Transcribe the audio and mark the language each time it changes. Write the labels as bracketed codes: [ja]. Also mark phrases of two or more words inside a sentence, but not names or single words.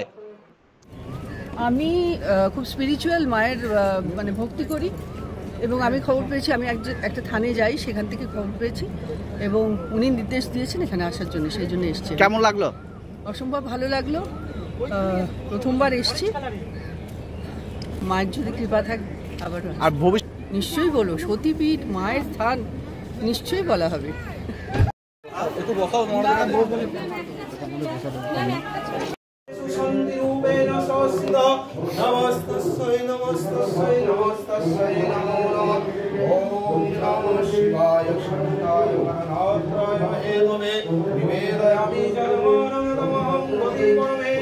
[bn] আমি খুব স্পিরিচুয়াল, মায়ের মানে ভক্তি করি, এবং আমি খবর পেয়েছি, আমি একটা থানে যাই, সেখান থেকে খবর পেয়েছি এবং উনি নির্দেশ দিয়েছেন এখানে আসার জন্য, সেই জন্য এসছি। কেমন লাগলো? অসম্ভব ভালো লাগলো। প্রথমবার এসছি, মায়ের যদি কৃপা থাকে আবার আর ভবিষ্যৎ নিশ্চয়ই বলবো। সতীপীঠ, মায়ের স্থান, নিশ্চয়ই বলা হবে। [sa] নমস্তস্যৈ নমস্তস্যৈ নমস্তস্যৈ নমো নমঃ। ওম নমঃ শিবায় শান্তায় গণনাথ্রায় মহে নমে নিবেদয়ামি জন্মানন্দমহং গতিপং